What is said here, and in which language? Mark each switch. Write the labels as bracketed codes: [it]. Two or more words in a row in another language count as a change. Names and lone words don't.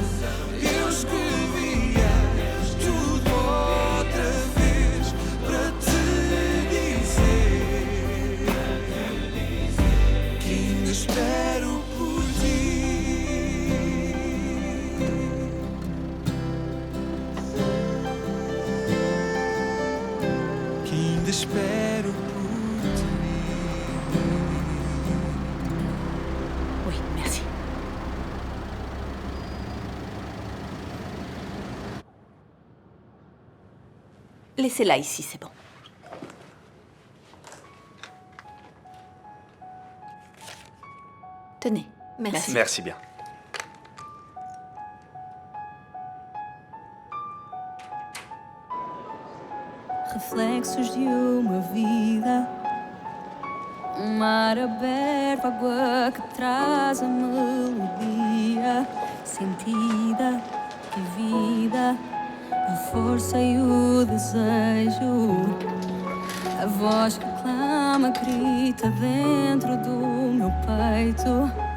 [pt] Eu escrevia tudo outra vez para te dizer que ainda espero por ti. Que ainda espero por ti. [fr] Oui, merci. Laissez-la ici, c'est bon. Tenez, merci. Merci bien. [pt] Reflexos de uma vida, um mar aberto, água que traz a melodia sentida, vivida, a força e o desejo, a voz que clama, grita dentro do meu peito.